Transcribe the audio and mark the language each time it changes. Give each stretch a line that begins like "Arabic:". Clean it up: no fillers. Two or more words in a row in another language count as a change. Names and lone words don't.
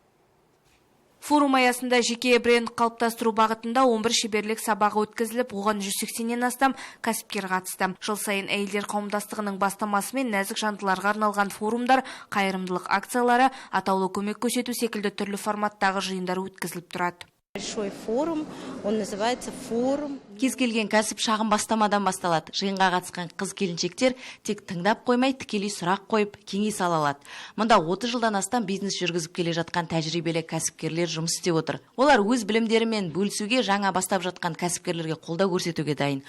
Kazakh: Форум аясында жеке бренд қалыптастыру бағытында 11 шеберлік сабағы өткізіліп, оған 180-нен астам кәсіпкер қатысты. Жыл сайын әйелдер қауымдастығының бастамасымен нәзік жандыларға арналған форумдар, қайырымдылық акциялары, атаулы көмек көрсету секілді түрлі форматтағы жиындар өткізіліп тұрады.
Russian: Большой форум, он называется форум.
Kazakh: Кез келген кәсіп шағын бастамадан басталады. Жиынға қатысқан қыз-келіншектер тек тыңдап қоймай, тікелей сұрақ қойып, кеңес ала алады. Мұнда 30 жылдан астам бизнес жүргізіп келе жатқан тәжірибелі кәсіпкерлер жұмыс істеп отыр. Олар өз білімдерімен бөлісуге, жаңа бастап жатқан кәсіпкерлерге қолдау көрсетуге дайын.